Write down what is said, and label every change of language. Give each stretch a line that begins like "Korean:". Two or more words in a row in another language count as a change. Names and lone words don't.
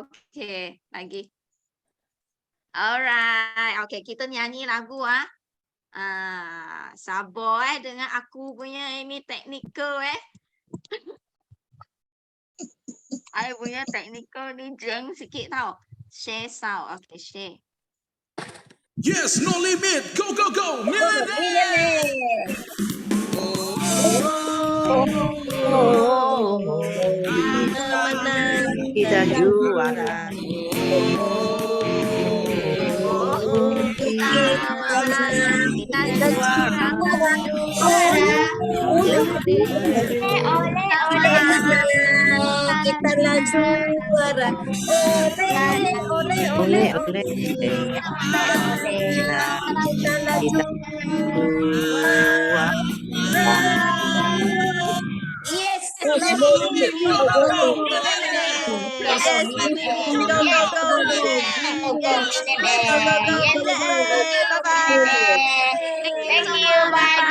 Malay: Okay, lagi.
English: Alright, okay,
Malay: kita nyanyi lagu sabar dengan aku punya ini teknikal I punya teknikal ni jeng sikit tau.
English: Share sound. Okay, share. Yes, no limit. Go, go, go. Millionaire.
Malay: Menang Kita juara. Kita juara. Kita lah juara. Oleh.
English: Yes. Thank you. Bye.